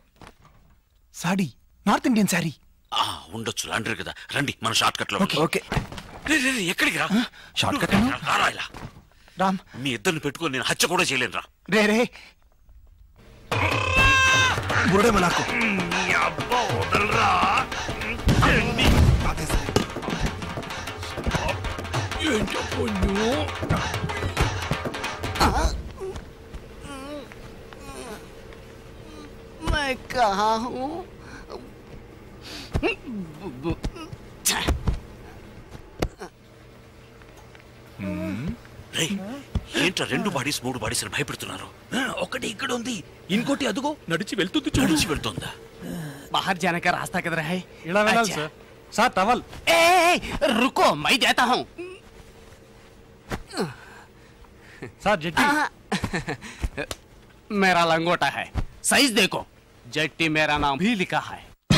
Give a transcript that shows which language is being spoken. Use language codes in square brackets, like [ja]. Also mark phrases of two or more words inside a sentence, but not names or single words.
[te] సాడీ? [en] North Indian saree. [te] ఉండొచ్చు లాండ్రీ కదా. రండి మన [en] short cut [te] లో. ఓకే. ఎక్కడికి రా? [en] short cut [te] రారా ఇలా. రామ్, మీ ఇద్దరిని పెట్టుకొని నేను హత్య కూడా చేయలేను రా. రే రే బుడేమ నాకు. [hi] मैं कहाँ हूँ? [te] ఏంట్రా రెండు బాడీస్ మూడు బాడీస్ అని భయపెడుతున్నారు? ఒకటి ఇక్కడ ఉంది, ఇంకోటి అదుగో నడిచి వెళ్తుంది చూడు. నడిచి వెళ్తుందా? [hi] बाहर जाने का रास्ता किधर है? [en] अच्छा। sir towel. [hi] रुको मैं देता हूँ. [te] సార్ జెట్టి. [hi] मेरा लंगोटा है, साइज देखो. जट्टी मेरा नाम भी लिखा है.